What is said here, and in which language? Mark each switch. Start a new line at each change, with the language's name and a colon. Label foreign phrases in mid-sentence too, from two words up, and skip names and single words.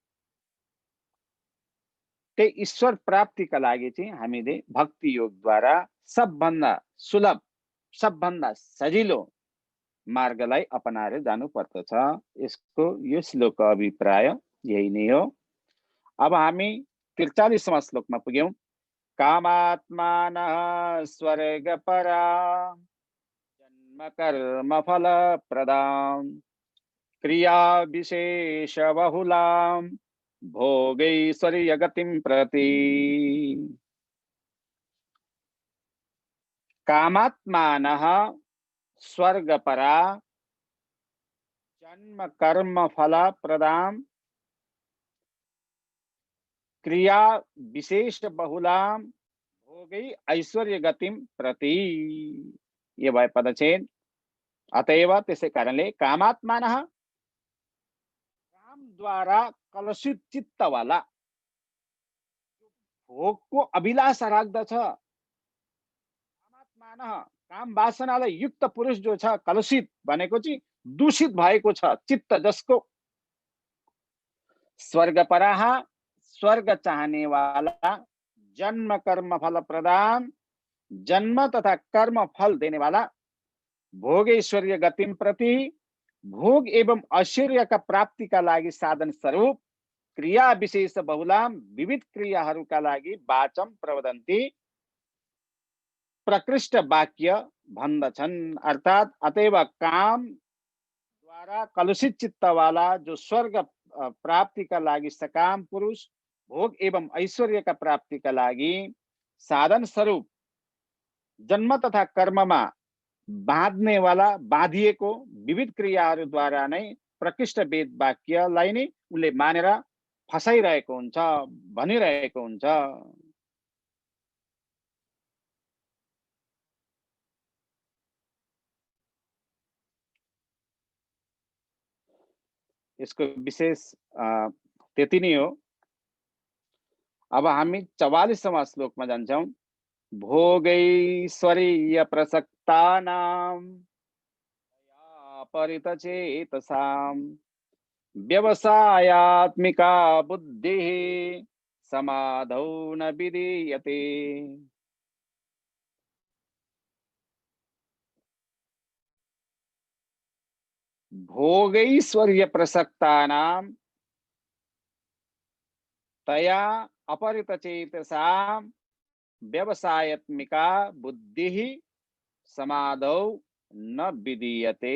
Nepali: त्यही ईश्वर प्राप्तिका लागि चाहिँ हामीले भक्ति योगद्वारा सबभन्दा सुलभ, सबभन्दा सजिलो मार्गलाई अपनाएर जानु पर्दछ। यसको यो श्लोकको अभिप्राय यही नै हो। अब हामी 43वां श्लोकमा पुग्यौं।
Sanskrit: कामात्मानः स्वर्गपरा जन्म कर्म फल प्रदां क्रिया विशेष बहुलां भोगैश्वर्य गतिं प्रति। कामात्मानः स्वर्गपरा जन्म कर्म फल प्रदां क्रिया विशेष बहुलां भोगै ऐश्वर्य गतिं प्रति।
Nepali: ये भए पदच्छेद। अतएव त्यसै कारणले कामात्मानः कामद्वारा कलुषित चित्तवाला, भोगको अभिलाषा राख्दछ, कामात्मानः काम वासनालाई युक्त पुरुष जो छ, कलुषित भनेको चाहिँ दूषित भएको छ चित्त जसको। स्वर्गपराः
Hindi: स्वर्ग चाहने वाला,
Sanskrit: जन्म कर्म फल प्रदान,
Hindi: जन्म तथा कर्म फल देने वाला,
Sanskrit: भोग ऐश्वर्य गतिम प्रति,
Hindi: भोग एवं ऐश्वर्य का प्राप्ति का
Nepali: लागि साधन स्वरूप, क्रिया विशेष बहुलाम विविध क्रियाहरूका लागि
Sanskrit: वाचम प्रवदन्ती,
Nepali: प्रकृष्ट वाक्य भन्दछन्। अर्थात अतएव
Hindi: काम द्वारा कलुषित चित्त वाला
Nepali: जो स्वर्ग प्राप्ति का लागि सकाम पुरुष,
Hindi: भोग एवं ऐश्वर्य का प्राप्ति का
Nepali: लागि साधन स्वरूप जन्म तथा कर्ममा बाँध्ने वाला, बाँधिएको विविध क्रियाहरूद्वारा नै प्रकृष्ट वेद वाक्यलाई नै उनले मानेर फसाइरहेको हुन्छ, भनिरहेको हुन्छ। यसको विशेष त्यति नै हो। अब हामी 44वां श्लोकमा जान्छौं।
Sanskrit: भोगैश्वर्य प्रसक्तानां परितचेतसां व्यवसायात्मिका बुद्धिः समाधौ न विधीयते। भोगैश्वर्य प्रसक्तानां तया अपरितचेतसां व्यवसायात्मिका बुद्धिः समाधौ न विधीयते।